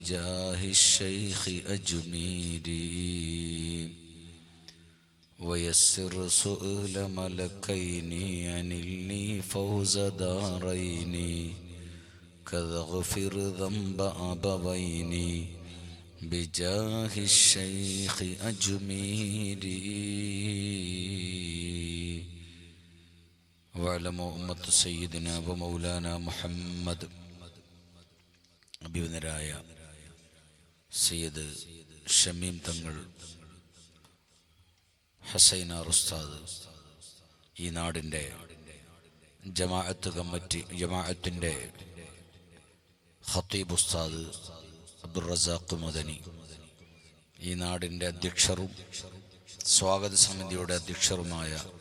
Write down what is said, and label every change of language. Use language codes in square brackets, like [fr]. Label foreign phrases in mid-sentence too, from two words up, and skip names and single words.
[ar] جاه الشيخ أجميري ويسر سؤل ملكين ينلني فوز دارين كذا اغفر ذنب أبوين بجاه الشيخ أجميري واعلموا أمة سيدنا ومولانا محمد [ml] അഭിവന്ദരായ സയ്യിദ് ഷമീം തങ്ങൾ ഹസൈനാർ ഉസ്താദ് ഈ നാടിൻ്റെ ജമാഅത്തിൻ്റെ ഖത്തീബ് ഉസ്താദ് അബ്ദുർ റസാഖ് മദനി, ഈ നാടിൻ്റെ അധ്യക്ഷരും സ്വാഗത സമിതിയുടെ അധ്യക്ഷരുമായ